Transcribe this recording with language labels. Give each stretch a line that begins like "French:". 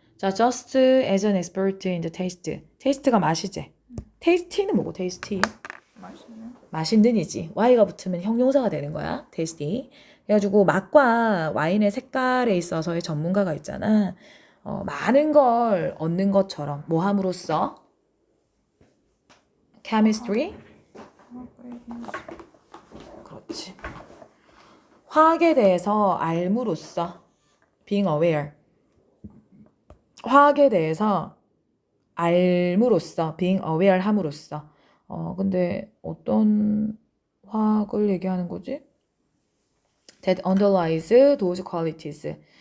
English: 자, just as an expert in the taste.
Korean: 테이스트가 맛이지. 테이스티는 뭐고, 테이스티? 맛있네. 맛있는이지. y가 붙으면 형용사가 되는 거야.
English: tasty.
Korean: 그래가지고 맛과 와인의 색깔에 있어서의 전문가가 있잖아. 많은 걸 얻는 것처럼 뭐 함으로써?
English: chemistry?
Korean: 그렇지. 화학에 대해서 알므로써
English: being aware.
Korean: 화학에 대해서 알므로써
English: being aware
Korean: 함으로써. 근데 어떤 화학을 얘기하는 거지?
English: That underlies those qualities.